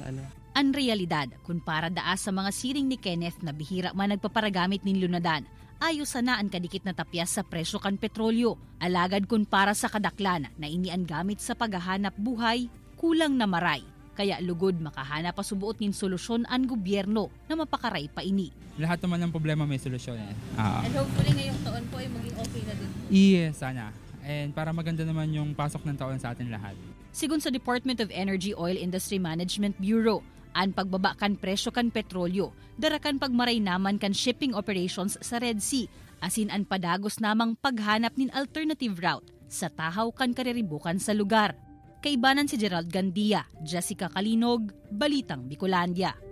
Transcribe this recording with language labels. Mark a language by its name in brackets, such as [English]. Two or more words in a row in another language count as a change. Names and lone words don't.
[Bikol] Ang realidad, kung para daas sa mga siring ni Kenneth na bihira man nagpaparagamit nin lunadan, ayos sana ang kadikit na tapyas sa presyo kan petrolyo. Alagad kung para sa kadaklan na inian gamit sa paghahanap buhay, kulang na maray. Kaya lugod makahanap pa subuot nin solusyon ang gobyerno na mapakaray pa ini. [Filipino] Lahat naman ng problema may solusyon eh. And hopefully ngayong taon po ay maging okay na din. Yes, sana. And para maganda naman yung pasok ng taon sa atin lahat. [Bikol] Sigun sa Department of Energy Oil Industry Management Bureau, ang pagbaba kan presyo kan petrolyo, darakan pagmaray naman kan [English] shipping operations [Bikol] sa Red Sea, asin ang padagos namang paghanap nin [English] alternative route [Bikol] sa tahaw kan kariribukan sa lugar. Kaibanan si Gerald Gandia, Jessica Kalinog, Balitang Bicolandia.